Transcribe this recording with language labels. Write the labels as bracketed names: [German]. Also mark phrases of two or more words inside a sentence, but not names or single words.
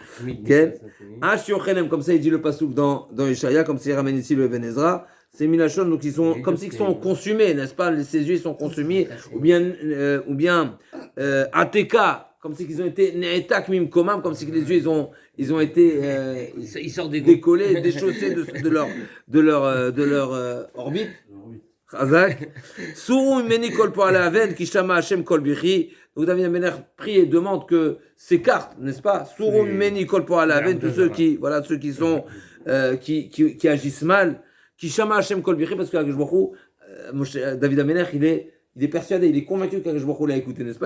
[French] Comme ça il dit le pasuk dans Ishaïa, comme il ramène ici le Even Ezra, c'est Minashon, donc ils sont comme s'ils sont consumés, n'est-ce pas, ses yeux ils sont consumés, ou bien Ateka, comme si ils ont été [Hebrew] נעתק ממקומם, [French] comme si les yeux ils ont été ils sortent des décollés, déchaussés de leur orbite. Chazak. [Hebrew] סורו ממני כל פועלי און, כי שמע ה' קול בכיי. [French] Donc David Amelech prie et demande que s'écartent, n'est-ce pas? [Hebrew] סורו ממני כל פועלי און, [French] tous ceux qui sont qui agissent mal. [Hebrew] כי שמע ה' קול בכיי, [French] parce que David Amelech, il est persuadé, il est convaincu qu' [Hebrew] הקדוש ברוך הוא [French] l'a écouté, n'est-ce pas?